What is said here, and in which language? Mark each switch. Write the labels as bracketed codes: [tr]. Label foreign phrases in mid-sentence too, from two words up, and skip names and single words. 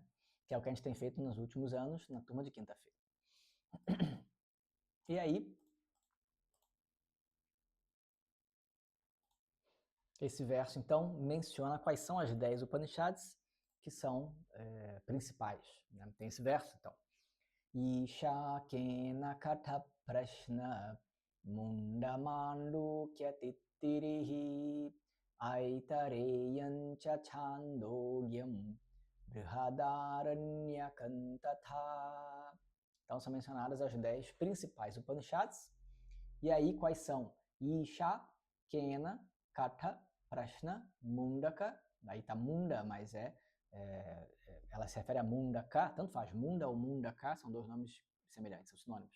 [pt] Que é o que a gente tem feito nos últimos anos na turma de quinta-feira. E aí, esse verso então menciona quais são as 10 Upanishads que são principais, né? Tem esse verso então. [sa] Isha kena katha prashna mundamandu kyatitirihi aitareyan cha chandogyam brihadaranyakam tatha. [pt] Então são mencionadas as 10 principais Upanishads. E aí quais são? Isha, Kena, Katha, Prashna, Mundaka. Aí tá Munda, mas ela se refere a Mundaka, tanto faz, Munda ou Mundaka, são dois nomes semelhantes, são sinônimos.